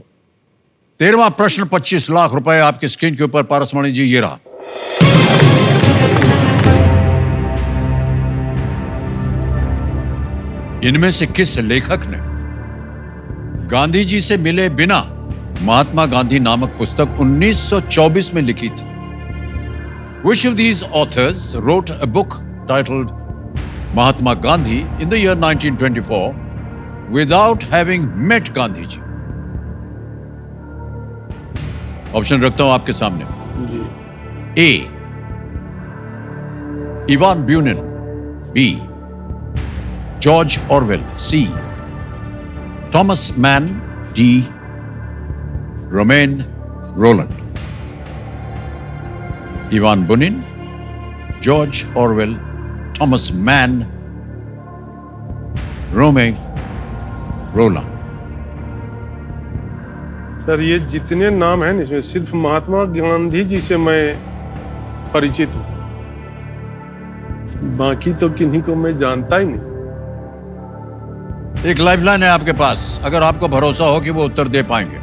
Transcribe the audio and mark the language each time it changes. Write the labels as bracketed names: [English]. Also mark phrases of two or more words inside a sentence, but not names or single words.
[Hindi] 13वां प्रश्न 25 लाख रुपए आपकी स्क्रीन के ऊपर पारसमणि जी, ये रहा। इनमें से किस लेखक ने गांधी जी से मिले बिना महात्मा गांधी नामक पुस्तक 1924 में लिखी थी। [English] Which of these authors wrote a book titled Mahatma Gandhi in the year 1924 without having met Gandhi ji? [Hindi] ऑप्शन रखता हूं आपके सामने। जी। A. Ivan Bunin. B. George Orwell. C. Thomas Mann. D. Romain Rolland. Ivan Bunin, George Orwell, Thomas Mann, Romain Rolland. सर ये जितने नाम हैं इसमें सिर्फ महात्मा गांधी जी से मैं परिचित हूँ, बाकी तो किन्हीं को मैं जानता ही नहीं। एक लाइफलाइन है आपके पास, अगर आपको भरोसा हो कि वो उत्तर दे पाएंगे।